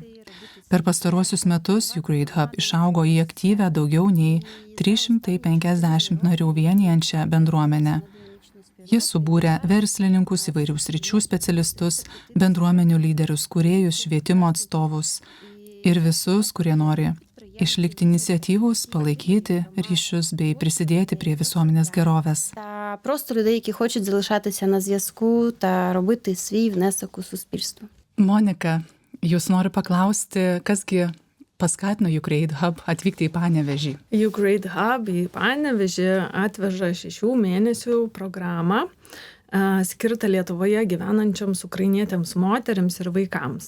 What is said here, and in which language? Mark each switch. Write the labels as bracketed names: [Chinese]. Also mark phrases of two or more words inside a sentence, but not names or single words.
[Lithuanian] Per pastaruosius metus Ukraine Hub išaugo į aktyvę daugiau nei 350 narių vienijančią bendruomenę. Jis subūrė verslininkus, įvairių sričių specialistus, bendruomenių lyderius, kūrėjus, švietimo atstovus ir visus, kurie nori išlikti iniciatyvus, palaikyti ryšius bei prisidėti prie visuomenės gerovės. [Ukrainian] Та просто людей, які хочуть залишатися на зв'язку та робити свій внесок у суспільство. [Lithuanian] Monika, jūs noriu paklausti, kasgi paskatino Ukraine Hub atvykti į Panevėžį? Ukraine Hub į Panevėžį atveža 6 mėnesių programą skirtą Lietuvoje gyvenančioms ukrainietėms moteriams ir vaikams.